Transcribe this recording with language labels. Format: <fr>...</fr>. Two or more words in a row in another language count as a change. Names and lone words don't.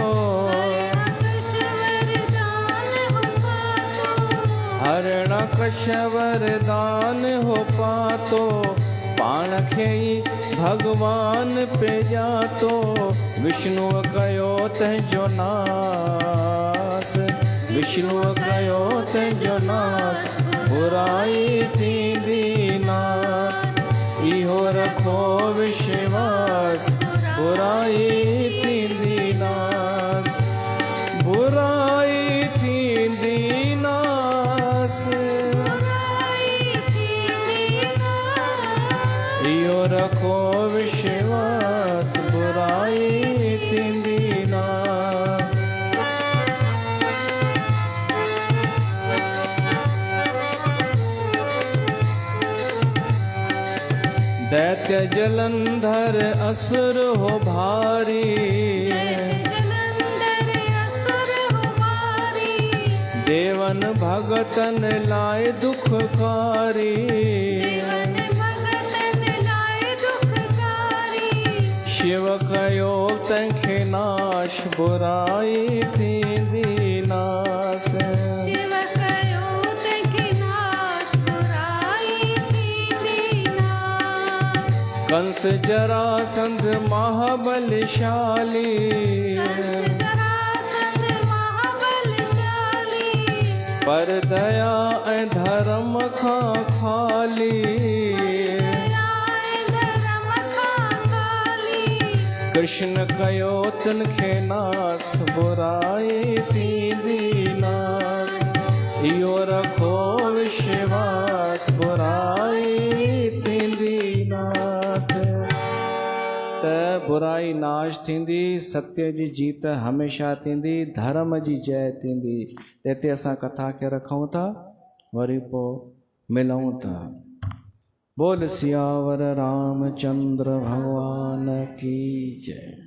<sd>हरिणकश वरदान हो पातो। पाण खे ई भगवान पे जातो। विष्णुअ कयो तंहिंजो नास। विष्णुअ कयो तंहिंजो नास। बुराई थींदी नास। इहो रखो विश्वास बुराई थींदी नास। बुराई थींदी नास। इहो रखो विश्वास बुराई थींदी नास। दैत्य जलंधर असुर हो भारी। देवन भगतन लाए दुखकारी। शिव कयो तंहिंखे नाश। बुराई थींदी नास। कंस जरासंध महाबलशाली जरासंध महाबलशाली पर दया ऐं धर्म खां खाली धर्म खां खाली कृष्ण कयो तिनखे नास बुराई थींदी नास इहो रखो विश्वास बुराई थींदी नास त बुराई नाश थींदी सत्य जी जीत हमेशह थींदी धर्म जी जय थींदी हिते असां कथा खे रखूं था वरी पोइ मिलूं था</sd> <hi>बोल सियावर रामचंद्र भगवान की जय।</hi>